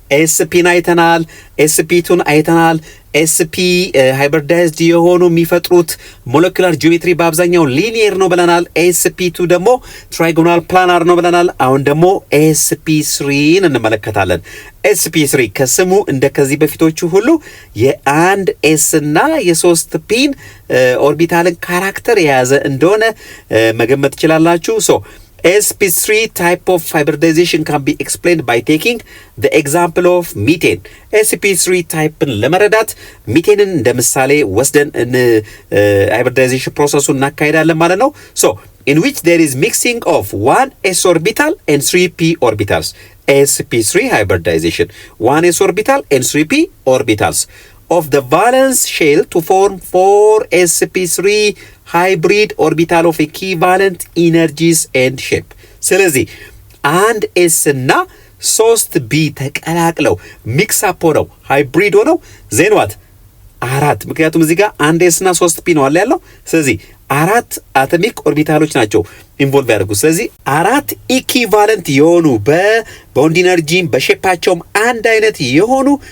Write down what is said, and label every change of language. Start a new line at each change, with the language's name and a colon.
Amharic: sp አይተናል፣ sp2 አይተናል። sp ሃይብሪዳይዝድ የሆኑ የሚፈጥሩት ሞለኪውላር ጂኦሜትሪ በአብዛኛው ሊኒየር ነው ብለናል። sp2 ደግሞ ትራይጎናል ፕላናር ነው ብለናል። አሁን ደግሞ sp3ን እንመለከታለን። sp3 ከስሙ እንደ ከዚህ በፊቶቹ ሁሉ የአንድ ኤስ እና የሶስት ፒን ኦርቢታልን ካራክተር የያዘ እንደሆነ መገመት ትችላላችሁ።
English: ሶ sp3 type of hybridization can be explained by taking the example of methane.
Amharic: sp3 typeን ለመረዳት ሚቴንን እንደ ምሳሌ ወስደን hybridization ፕሮሰሱን እናካሄዳለን ማለት ነው።
English: so in which there is mixing of 1s orbital and 3p orbitals. sp3 hybridization 1s orbital and 3p orbitals of the valence shell to form 4sp3 hybrid orbital of equivalent energies and shape.
Amharic: ስለዚህ አንድ ኤስ እና 3b ተቀላቅለው ሚክስ አፕ ሆነው ሃይብሪድ ሆነው ዜንዋት 4 ምክንያቱም እዚህ ጋር አንድ ኤስ እና 3p ነው አለ ያለው። ስለዚህ 4 አቶሚክ ኦርቢታሎች ናቸው ኢንቮልቭ ያደርጉ። ስለዚህ 4 ኢኩቫለንት የሆኑ በቦንድ ኢነርጂም በሼፓቸውም አንድ አይነት የሆኑ